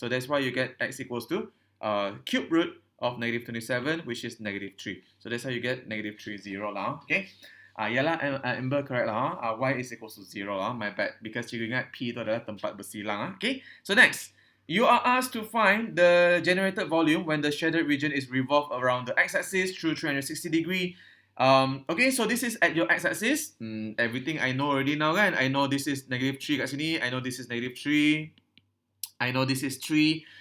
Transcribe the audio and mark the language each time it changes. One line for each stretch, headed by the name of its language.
English: So that's why you get x equals to cube root of negative 27, which is negative 3. So that's how you get negative 3, 0 lah. Okay. Yalah, Amber correct lah. Y is equals to 0 lah. My bad. Because
Malay: cikgu ingat P itu adalah tempat bersilang.
English: Okay. So next. You are asked to find the generated volume when the shaded region is revolved around the x-axis through 360 degree. Okay, so this is at your x-axis. Everything I know already now
Malay: kan.
English: I know this is negative 3
Malay: kat sini.
English: I know this is negative 3. I know this is 3.